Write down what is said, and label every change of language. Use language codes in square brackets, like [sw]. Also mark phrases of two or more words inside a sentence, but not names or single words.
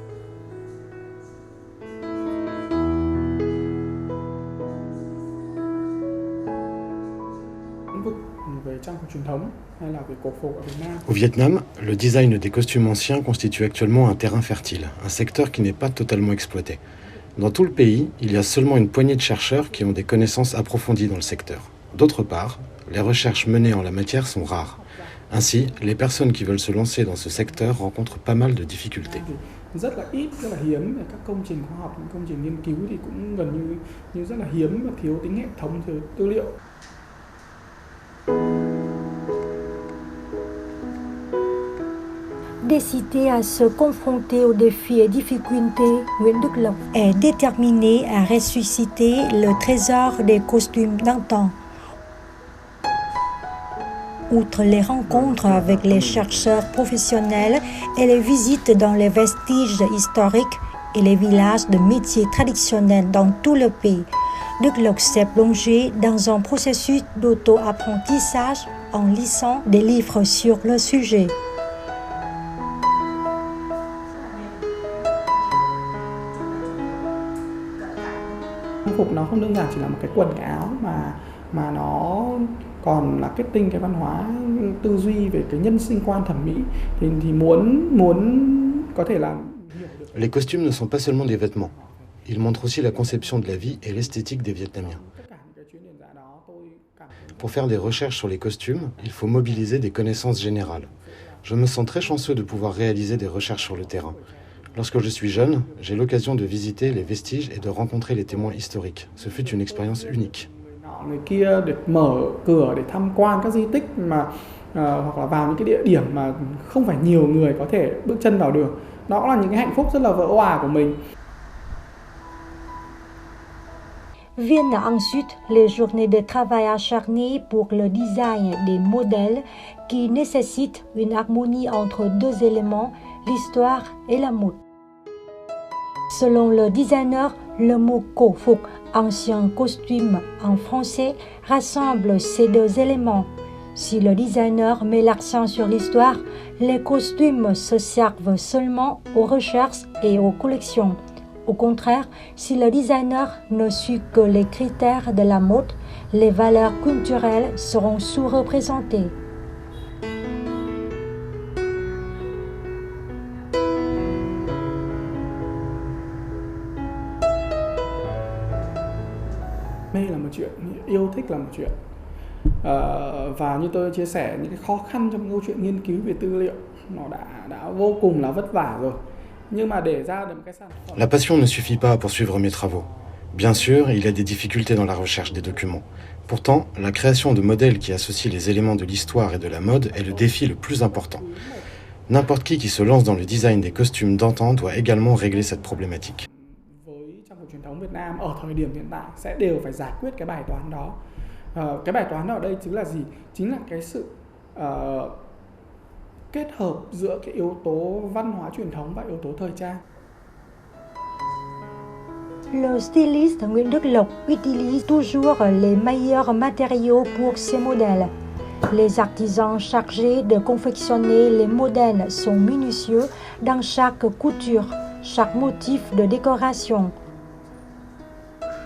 [fr] Au Vietnam, le design des costumes anciens constitue actuellement un terrain fertile, un secteur qui n'est pas totalement exploité. Dans tout le pays, il y a seulement une poignée de chercheurs qui ont des connaissances approfondies dans le secteur. D'autre part, les recherches menées en la matière sont rares. Ainsi, les personnes qui veulent se lancer dans ce secteur rencontrent pas mal de difficultés. [vi] Rất là ít, rất là hiếm các công trình khoa học, công trình nghiên cứu thì cũng gần như rất là hiếm và thiếu tính hệ thống, thiếu tư liệu. [fr] Décidé à se confronter aux défis et difficultés, Nguyễn Đức Lộc est déterminé à ressusciter le trésor des costumes d'antan. Outre les rencontres avec les chercheurs professionnels et les visites dans les vestiges historiques et les villages de métiers traditionnels dans tout le pays, Đức Lộc s'est plongé dans un processus d'auto-apprentissage en lisant des livres sur le sujet. [vi] Trang phục nó không đơn giản chỉ là một cái quần cái áo mà nó còn là kết tinh cái văn hóa tư duy về cái nhân sinh quan thẩm mỹ thì muốn có thể làm. [fr] Les costumes ne sont pas seulement des vêtements. Ils montrent aussi la conception de la vie et l'esthétique des Vietnamiens. Pour faire des recherches sur les costumes, il faut mobiliser des connaissances générales. Je me sens très chanceux de pouvoir réaliser des recherches sur le terrain. Lorsque je suis jeune, j'ai l'occasion de visiter les vestiges et de rencontrer les témoins historiques. Ce fut une expérience unique. [vi] Người kia được mở cửa để tham quan các di tích mà hoặc là vào những cái địa điểm mà không phải nhiều người có thể bước chân vào được. Đó là những cái hạnh phúc rất là vỡ òa của mình. [fr] Viennent ensuite les journées de travail acharné pour le design des modèles qui nécessitent une harmonie entre deux éléments, l'histoire et la mode. Selon le designer, le mot [vi] cổ phục, [fr] ancien costume en français, rassemble ces deux éléments. Si le designer met l'accent sur l'histoire, les costumes se servent seulement aux recherches et aux collections. Au contraire, si le designer ne suit que les critères de la mode, les valeurs culturelles seront sous-représentées. [vi] Mê là một chuyện, yêu thích là một chuyện. Và như tôi chia sẻ, những cái khó khăn trong câu chuyện nghiên cứu về tư liệu nó đã vô cùng là vất vả rồi. Nhưng mà để ra được một cái sản phẩm. [fr] La passion ne suffit pas à poursuivre mes travaux. Bien sûr, il y a des difficultés dans la recherche des documents. Pourtant, la création de modèles qui associent les éléments de l'histoire et de la mode est le défi le plus important. N'importe qui se lance dans le design des costumes d'antan doit également régler cette problématique. [vi] Với trang phục truyền thống Việt Nam ở thời điểm hiện tại sẽ đều phải giải quyết cái bài toán đó. Cái bài toán ở đây chính là gì? Chính là cái sự kết hợp giữa cái yếu tố văn hóa truyền thống và yếu tố thời trang. [fr] Le styliste Nguyễn Đức Lộc utilise toujours les meilleurs matériaux pour ses modèles. Les artisans chargés de confectionner les modèles sont minutieux dans chaque couture, chaque motif de décoration.